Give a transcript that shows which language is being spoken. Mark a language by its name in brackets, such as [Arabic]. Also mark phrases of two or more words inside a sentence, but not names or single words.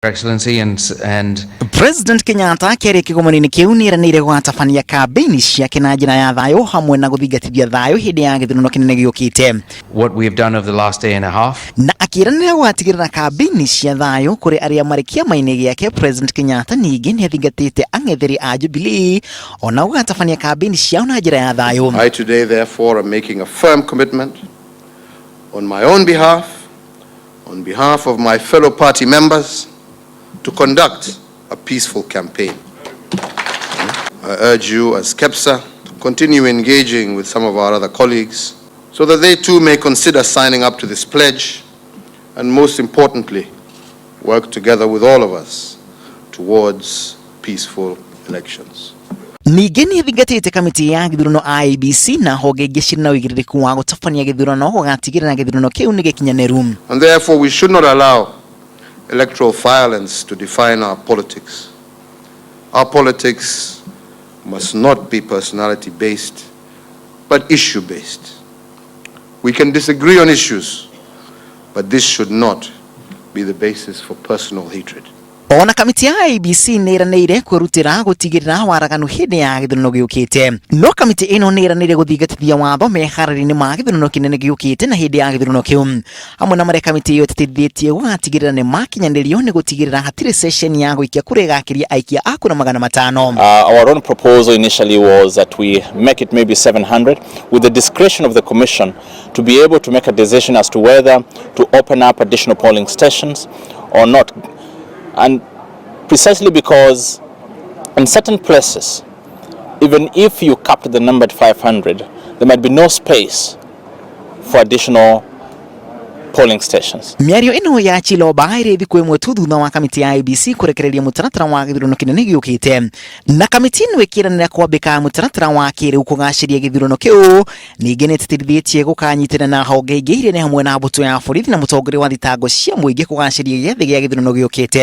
[English] Excellency and [Kikuyu] President Kenyatta kere kigomoni kiu niranire gwatabania kampeni ciake na njira ya thayo hamwe na guthingatithia thayo hindi ya githuurano kinene giukite. [English] What we have done over the last day and a half. [Kikuyu] Na akiranira gwatigirira kampeni cia thayo kuri aria marikia maine giake, President Kenyatta ningi ni athingatite ang'etheri a Jubilee ona gwatabania kampeni ciao na njira ya thayo. [English] I today therefore am making a firm commitment on my own behalf, on behalf of my fellow party members, to conduct a peaceful campaign. I urge you as KEPSA to continue engaging with some of our other colleagues so that they too may consider signing up to this pledge and, most importantly, work together with all of us towards peaceful elections. [Kikuyu] Nigeni athingatite kamiti ya githurano IEBC na honge ingĩ cirĩ na ũigĩrĩrĩku wa gũtabania gĩthurano gũgatigĩrĩra gĩthurano kĩu nĩ gĩkinyanĩru. [English] And therefore we should not allow electoral violence to define our politics. Our politics must not be personality-based, but issue-based. We can disagree on issues, but this should not be the basis for personal hatred. [Kikuyu] Ona kamiti ya IEBC niranire kwirutira gutigirira waraganu hindi ya githurano giukite. No kamiti ino niranire guthingatithia watho meharĩrĩinĩ ma githurano kinene giukite na hindi ya githurano kiu. Hamwe na maria kamiti iyo ĩtĩtithĩtie gugatigirira ni makinyanirio ni gutigirira hatirĩ session ya gũikia kura ĩgakiria aikia a kura 500. [English] Our own proposal initially was that we make it maybe 700 with the discretion of the commission to be able to make a decision as to whether to open up additional polling stations or not. And precisely because in certain places, even if you capped the number at 500, there might be no space for additional polling stations. [Kikuyu] Miario ino ya Chiloba irithi kwimwe tu thutha wa kamiti ya IEBC kurekereria mutaratara wa githurano kinene giukite. Na kamiti ino ikiranira kwambika mutaratara wa kiriu kugaciria githurano kiu. Ningi nititithĩtie gukanyitana na honge ingĩ iria ni hamwe na mbuto ya borithi na mũtongoria wa thitango cia mũingĩ kugaciria gĩathĩ gĩa githurano giukite.